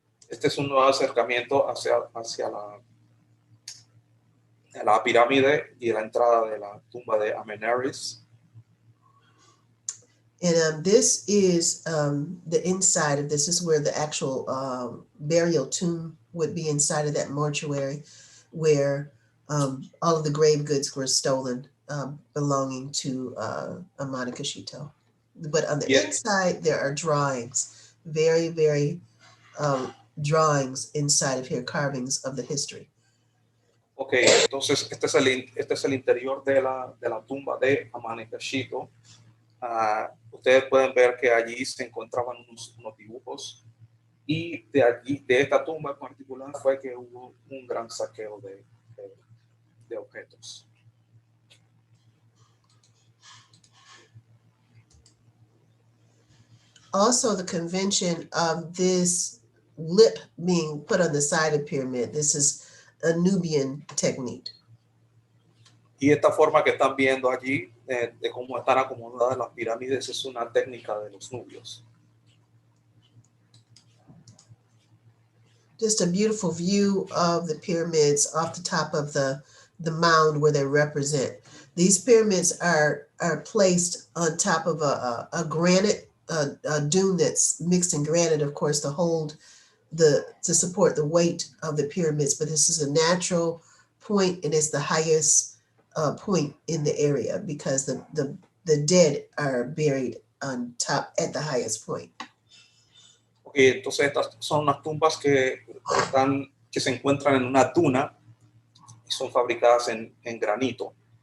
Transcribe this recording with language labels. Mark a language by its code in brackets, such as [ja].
[es] Este es un nuevo acercamiento hacia la pirámide y la entrada de la tumba de Amenaris. [en] And this is the inside of this. This is where the actual burial tomb would be, inside of that mortuary, where all of the grave goods were stolen belonging to Amanakashito. But on the inside, there are drawings, very, very drawings inside of here, carvings of the history. [es] Ok, entonces este es el interior de la tumba de Amanakashito. Ustedes pueden ver que allí se encontraban unos dibujos, y de esta tumba en particular fue que hubo un gran saqueo de objetos. [en] Also, the convention of this lip being put on the side of the pyramid, this is a Nubian technique. [es] Y esta forma que están viendo allí de cómo están acomodadas las pirámides es una técnica de los nubios. [en] Just a beautiful view of the pyramids off the top of the mound where they represent. These pyramids are placed on top of a granite dune that's mixed in granite, of course, to support the weight of the pyramids. But this is a natural point, and it's the highest point in the area because the dead are buried on top at the highest point. [es] Okay, entonces estas son unas tumbas que se encuentran en una duna y son fabricadas en granito.